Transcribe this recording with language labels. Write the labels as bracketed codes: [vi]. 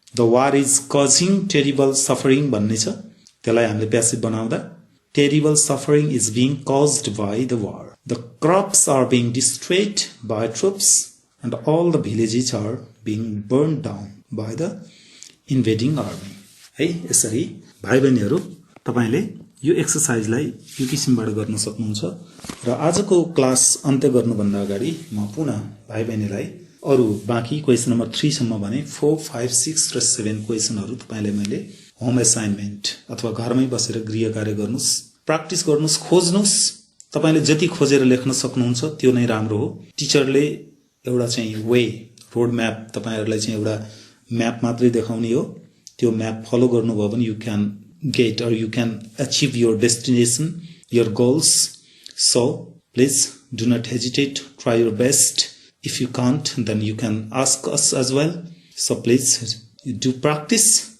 [en] The war is causing terrible suffering [ne] भन्ने छ, त्यसलाई हामीले प्यासिभ बनाउँदा [en] terrible suffering is being caused by the war. The crops are being destroyed by troops and all the villages are being burned down by the invading army. [ne] है, यसरी भाइ बहिनीहरू तपाईले यो एक्सरसाइजलाई यो किसिमबाट गर्न सक्नुहुन्छ। र आजको क्लास अन्त्य गर्नुभन्दा अगाडि म पुनः भाइ बहिनीलाई अरू बाँकी क्वेसन नम्बर 3 सम्म भने 4, 5, 6 र 7 क्वेसनहरू तपाईले मैले होम असाइनमेन्ट अथवा घरमै बसेर गृह कार्य गर्नुस्, प्र्याक्टिस गर्नुस्, खोज्नुस्। तपाईले जति खोजेर लेख्न सक्नुहुन्छ त्यो नै राम्रो हो। टिचरले एउटा चाहिँ वे, रोड म्याप तपाईहरुलाई चाहिँ एउटा म्याप मात्रै देखाउने हो। त्यो म्याप फलो गर्नुभयो भने [en] You can get or you can achieve your destination, your goals. So please do not hesitate, try your best. If you can't, then you can ask us as well. So please do practice.